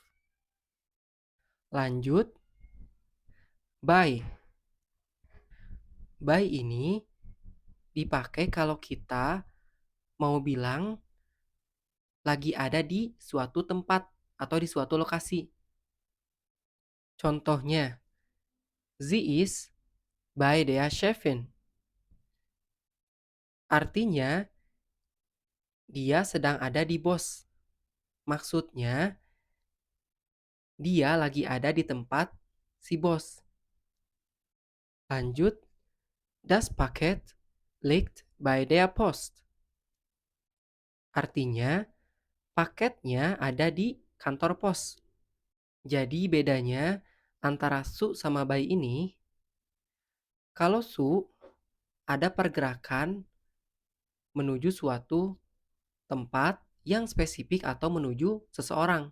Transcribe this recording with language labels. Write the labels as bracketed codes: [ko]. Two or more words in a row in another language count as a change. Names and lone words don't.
[id] Lanjut, by. By ini dipakai kalau kita mau bilang lagi ada di suatu tempat atau di suatu lokasi. Contohnya, [de] sie ist bei der Chefin. [id] Artinya, dia sedang ada di bos. Maksudnya, dia lagi ada di tempat si bos. Lanjut, [de] das Paket liegt bei der Post. [id] Artinya, paketnya ada di kantor pos. Jadi bedanya antara su sama by ini, kalau su ada pergerakan menuju suatu tempat yang spesifik atau menuju seseorang.